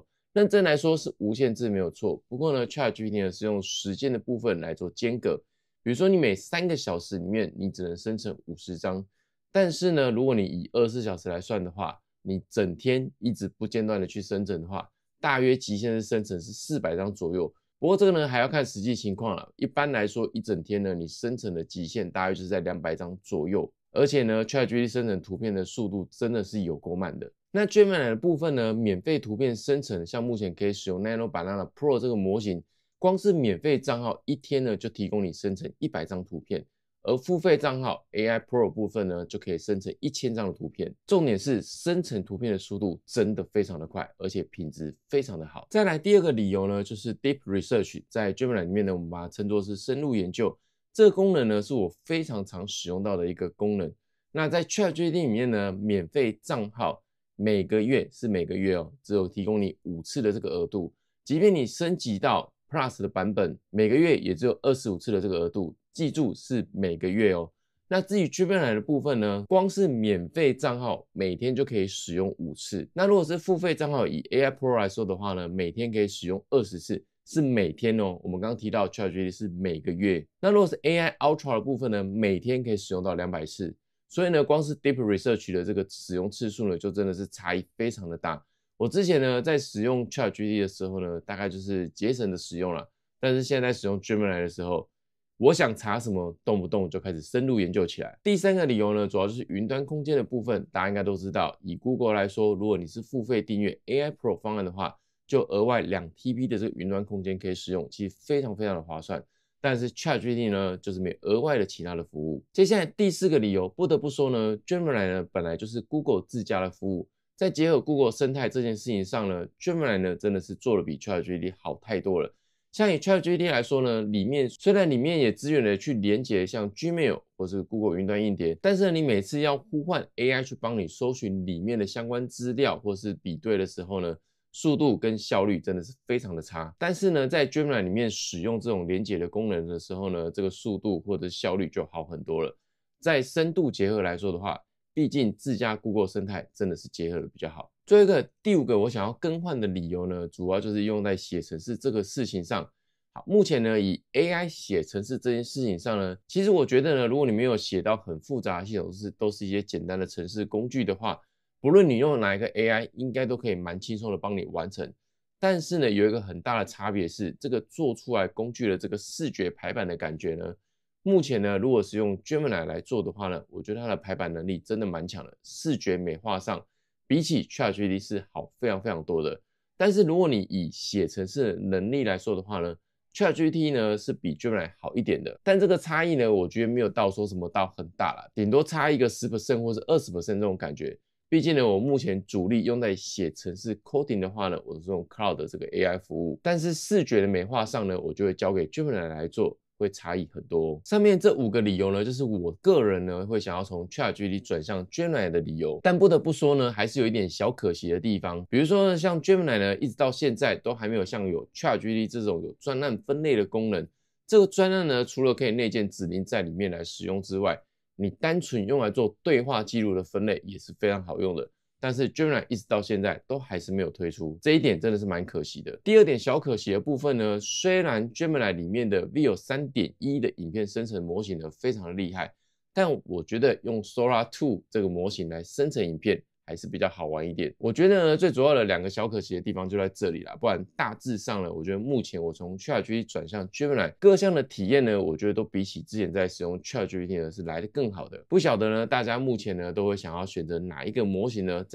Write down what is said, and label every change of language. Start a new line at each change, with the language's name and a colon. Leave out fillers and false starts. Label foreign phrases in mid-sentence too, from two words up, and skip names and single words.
Chinese: 認真來說是無限制沒有錯，不過呢 ChatGPT 呢是用時間的部分來做間隔，比如說你每3個小時裡面你只能生成50張，但是呢如果你以24小時來算的話，你整天一直不間斷的去生成的話，大約極限是生成是400張左右。不過這個呢還要看實際情況了，一般來說一整天呢你生成的極限大約就是在200張左右，而且呢 ChatGPT 生成图片的速度真的是有夠慢的。那 Gemini 的部分呢，免費圖片生成，像目前可以使用 Nano Banana Pro 这個模型，光是免費賬號一天呢就提供你生成100張圖片，而付費賬號 AI Pro 部分呢就可以生成1000張的圖片。重點是生成圖片的速度真的非常的快，而且品質非常的好。再來第二個理由呢，就是 Deep Research，在 Gemini 裡面呢，我們把它稱作是深入研究。這個功能呢是我非常常使用到的一個功能。那在 ChatGPT 裡面呢，免費賬號每個月哦，只有提供你5次的這個額度，即便你升級到 Plus 的版本，每個月也只有25次的這個額度，記住是每個月哦。那至於 Gemini 的部分呢，光是免費賬號每天就可以使用5次，那如果是付費賬號以 AI Pro 來說的話呢，每天可以使用20次，是每天哦。我們剛剛提到 ChatGPT 是每個月，那如果是 AI Ultra 的部分呢，每天可以使用到200次。所以呢，光是 Deep Research 的這個使用次數呢，就真的是差異非常的大。我之前呢，在使用 ChatGPT 的時候呢，大概就是節省的使用了。但是現在使用 Gemini 的時候，我想查什麼，動不動就開始深入研究起來。第3個理由呢，主要就是雲端空間的部分，大家應該都知道。以 Google 來說，如果你是付費訂閱 AI Pro 方案的話，就額外2TB 的這個雲端空間可以使用，其實非常非常的划算。但是 ChatGPT 呢，就是沒有額外的其他的服務。接下來第4個理由，不得不說呢 ，Gemini 呢本來就是 Google 自家的服務，在結合 Google 生態這件事情上呢 ，Gemini 呢真的是做得比 ChatGPT 好太多了。像以 ChatGPT 來說呢，雖然裡面也支援了去連接像 Gmail 或是 Google 雲端硬碟，但是你每次要呼喚 AI 去幫你搜尋裡面的相關資料或是比對的時候呢，速度跟效率真的是非常的差，但是呢，在 Gemini 裡面使用這種連結的功能的時候呢，這個速度或者效率就好很多了。在深度結合來說的話，畢竟自家 Google 生態真的是結合的比較好。最後一個，第5個我想要更換的理由呢，主要就是用在寫程式這個事情上。好，目前呢，以 AI 寫程式這件事情上呢，其實我覺得呢，如果你沒有寫到很複雜的系統，都是一些簡單的程式工具的話，不論你用哪一個 AI， 應該都可以蠻輕鬆的幫你完成。但是呢，有一個很大的差別是，這個做出來工具的這個視覺排版的感覺呢，目前呢，如果是用 Gemini 來做的話呢，我覺得它的排版能力真的蠻強的，視覺美化上比起 ChatGPT 是好非常非常多的。但是如果你以寫程式的能力來說的話呢， ChatGPT 呢是比 Gemini 好一點的，但這個差異呢，我覺得沒有到說什麼到很大啦，頂多差一個10% 或是20% 這種感覺。畢竟呢，我目前主力用在寫程式 coding 的話呢，我是用 Cloud 的這個 AI 服務，但是視覺的美化上呢，我就會交給 Gemini 來做，會差異很多哦。上面這5個理由呢，就是我個人呢會想要從 ChatGPT 轉向 Gemini 的理由。但不得不說呢，還是有一點小可惜的地方，比如說呢，像 Gemini 呢，一直到現在都還沒有像有 ChatGPT 這種有專案分類的功能。這個專案呢，除了可以內建指令在裡面來使用之外，你單純用來做對話記錄的分類也是非常好用的，但是 Gemini 一直到現在都還是沒有推出，這一點真的是蠻可惜的。第2點小可惜的部分呢，雖然 Gemini 裡面的 Veo 3.1 的影片生成模型呢非常的厲害，但我覺得用 Sora 2這個模型來生成影片還是比較好玩一點。我覺得呢，最主要的2個小可惜的地方就在這裡啦，不然大致上呢，我覺得目前我從 ChatGPT 轉向 Gemini 各項的體驗呢，我覺得都比起之前在使用 ChatGPT 呢是來得更好的。不曉得呢，大家目前呢都会想要選擇哪一個模型呢？